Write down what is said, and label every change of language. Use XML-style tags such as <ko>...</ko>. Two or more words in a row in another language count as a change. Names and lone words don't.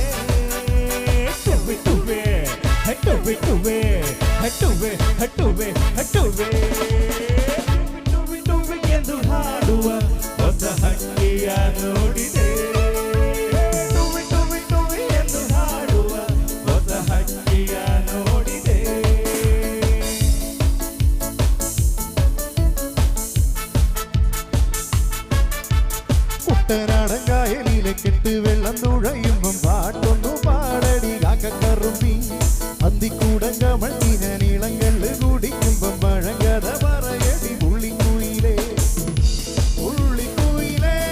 <kn>ಟುವಿ ಟುವಿ ಟುವಿ ಟುವಿ ಟುವಿ ಟುವಿ ಟುವಿ ಟುವಿ ಟುವಿಗೆಂದು ಹಾಡುವ ಹೊಸ ಹಕ್ಕಿಯ ನೋಡಿದೆ. ಟುವಿ ಟುವಿ ಟುವಿ ಎಂದು ಹಾಡುವ ಹೊಸ ಹಕ್ಕಿಯ ನೋಡಿದೆ.</kn> <ml>കുട്ടനാടങ്കായലിലെ കെട്ട് വെള്ളം തുഴയുമ്പം പാട്ടൊന്നു പാടടി കാക്കക്കറുമ്പി അന്തിക്കൂടങ്കമൾ നീളങ്ങളിൽ കുടിക്കുമ്പം പഴങ്കഥ പറയടി പുള്ളിക്കുയിലേ പുള്ളിക്കുയിലേ</ml>